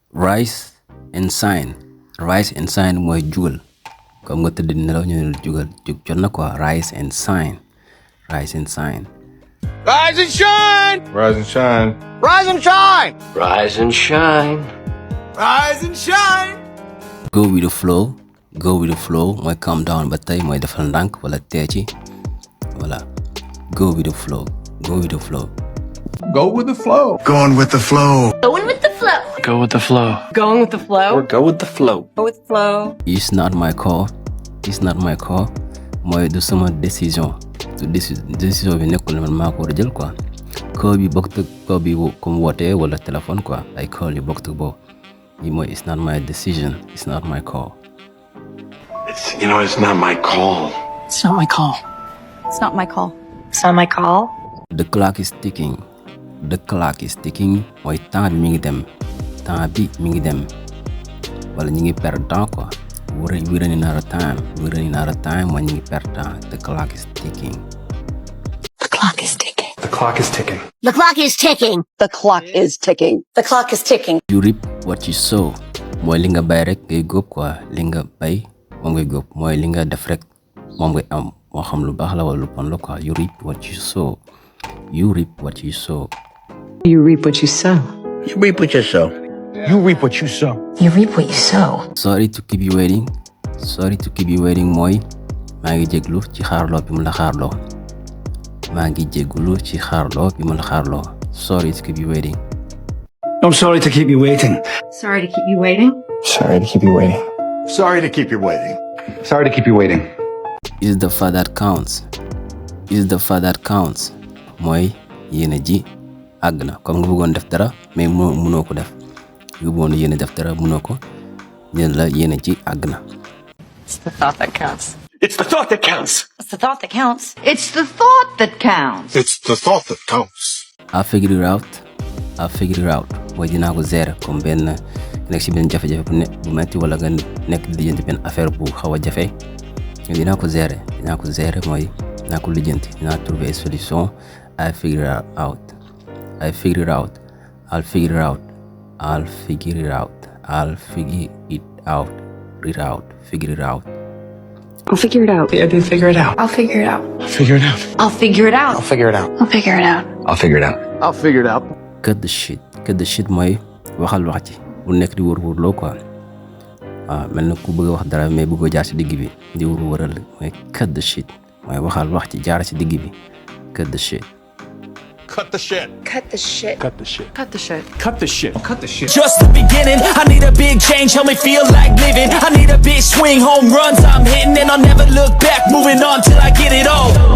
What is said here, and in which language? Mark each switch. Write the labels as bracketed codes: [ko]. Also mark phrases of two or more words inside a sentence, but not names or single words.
[en] rise and shine. Rise and shine [wo] mooy jugal comme nga tëdd nelaw ñu ne jugal jug jot na quoi. [en] Rise and shine. Rise and shine. Rise and shine. Rise and shine. Rise and shine. Rise and shine. Rise and shine. Go with the flow. Go with the flow mooy calm down ba tey mooy defal ndànk wala tee ci voilà. Go with the flow. Go with the flow. Go with the flow. Going with the flow. Going with the flow. Go with the flow. Going with the flow. Or go with the flow. Go with the flow. It's not my call. It's not my call. [wo] mooy du sama décision. du décision bi nekkul ne man maa ko war a jël quoi. call bi bokkut ak call bi comme wootee wala téléphone quoi. ay call yi bokkut ak boobu. yi mooy [en] it's not my decision. It's not my call. It's not my call. It's not my call. It's not my call. It's not my call. The clock is ticking. The clock is ticking [wo] mooy temps bi mi ngi dem. temps bi mi ngi dem. wala ñu ngi [fr] perdre temps [wo] quoi. [en] we're running out of time. We're running out of time [wo] mooy ñu ngi perdre temps. [en] The clock is ticking. The clock is ticking. The clock is ticking. The clock is ticking. The clock is ticking. The clock is ticking. You reap what you sow. [wo] mooy li nga bay rek ngay góob quoi. li nga bay moom ngay góob mooy li nga def rek moom ngay am moo xam lu baax la wala lu bon la quoi. [en] You reap what you sow. You reap what you sow. You reap what you sow. You reap what you sow. You reap what you sow. You reap what you sow. Sorry to keep you waiting. Sorry to keep you waiting [wo] mooy maa ngi jéglu ci xaarloo bi mu la xaarloo. maa ngi jéglu ci xaarloo bi mu la xaarloo. [en] Sorry to keep you waiting. I'm sorry to keep you waiting. Sorry to keep you waiting. Sorry to keep you waiting. Sorry to keep you waiting. Sorry to keep you waiting. Is the far that counts. Is the far that counts. [wo] mooy yéene ji àgg na comme nga bëggoon def dara mais mënoo ko def. nga bëggoon yéene def dara mënoo ko. ñeen la yéene ji àgg na. [en] It's the thought that counts. It's the thought that counts. It's the thought that counts. It's the thought that counts. It's the thought that counts. I figured it out. I figured it out. [wo] mooy dinaa ko gérer comme benn nekk si benn jafe-jafe bu metti wala nga nekk di lijjanti benn affaire bu xaw a jafe. dinaa ko gérer. dinaa ko gérer mooy dinaa ko lijjanti. dinaa trouver solution. [en] I figured it out. I figured it out. I'll figure it out. I'll figure it out. I'll figure it out. It out. Figure it out. I'll figure it out. I did figure it out. I'll figure it out. I'll figure it out. I'll figure it out. I'll figure it out. I'll figure it out. I'll figure it out. I'll figure it out. Cut the shit. Cut the shit [wo] mooy waxal wax ci bu nekk di wër loo quoi. mel na ku bëgg a wax dara mais bëggoo jaar ci digg bi di wëral mooy [en] cut the shit [wo] mooy waxal wax ci jaar ci digg bi. [en] Cut the shit. Cut the shit. Cut the shit. Cut the shit. Cut the shit. Cut the shit. Cut the shit. Just the beginning, I need a big change, help me feel like living. I need a big swing, home runs I'm hitting, and I'll never look back, moving on till I get it all.